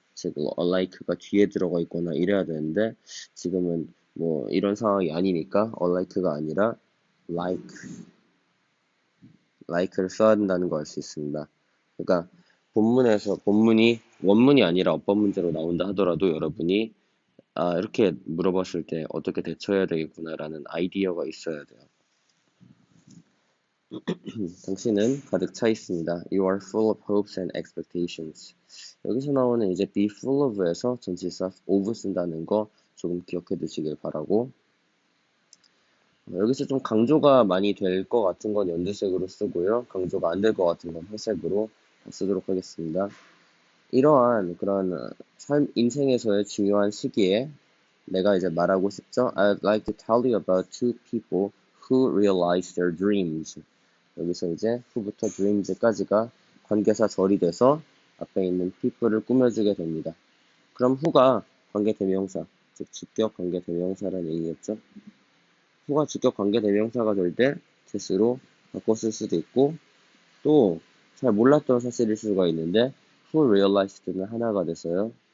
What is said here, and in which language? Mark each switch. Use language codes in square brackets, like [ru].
[ko] 즉 unlike가 뒤에 들어가 있거나 이래야 되는데 지금은 뭐 이런 상황이 아니니까 unlike가 아니라 like를 써야 된다는 걸 알 수 있습니다. 그러니까 본문이 원문이 아니라 어법 문제로 나온다 하더라도 여러분이 이렇게 물어봤을 때 어떻게 대처해야 되겠구나라는 아이디어가 있어야 돼요. 당신은 가득 차 있습니다. [en] You are full of hopes and expectations. [ko] 여기서 나오는 이제 [en] be full of [ko] 에서 전치사 of 쓴다는 거 조금 기억해 두시길 바라고. 여기서 좀 강조가 많이 될 것 같은 건 연두색으로 쓰고요. 강조가 안 될 것 같은 건 회색으로 쓰도록 하겠습니다. 이러한 그런 인생에서의 중요한 시기에 내가 이제 말하고 싶죠. [en] I'd like to tell you about two people who realized their dreams. [ko] 여기서 이제 who부터 dreams까지가 관계사 절이 돼서 앞에 있는 people를 꾸며주게 됩니다. 그럼 who가 관계대명사, 즉 주격 관계대명사라는 얘기겠죠. who가 주격 관계대명사가 될 때 this로 바꿔 쓸 수도 있고 또 잘 몰랐던 사실일 수가 있는데 [en] who realized [ko] 는 하나가 돼서요.